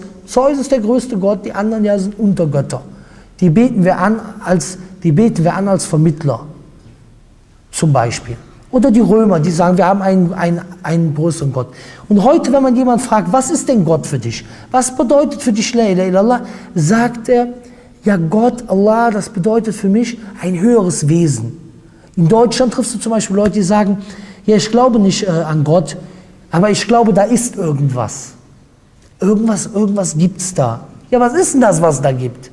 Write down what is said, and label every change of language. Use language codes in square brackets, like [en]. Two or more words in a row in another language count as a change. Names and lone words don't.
[de] Zeus ist der größte Gott, die anderen ja sind Untergötter. Die beten wir an als Vermittler, zum Beispiel. Oder die Römer, die sagen, wir haben einen größeren Gott. Und heute, wenn man jemanden fragt, was ist denn Gott für dich? Was bedeutet für dich [ar] لا إله إلا الله? [de] Sagt er, ja, Gott, Allah, das bedeutet für mich ein höheres Wesen. In Deutschland triffst du zum Beispiel Leute, die sagen, ja, ich glaube nicht an Gott, aber ich glaube, da ist irgendwas. Irgendwas gibt es da. Ja, was ist denn das, was da gibt?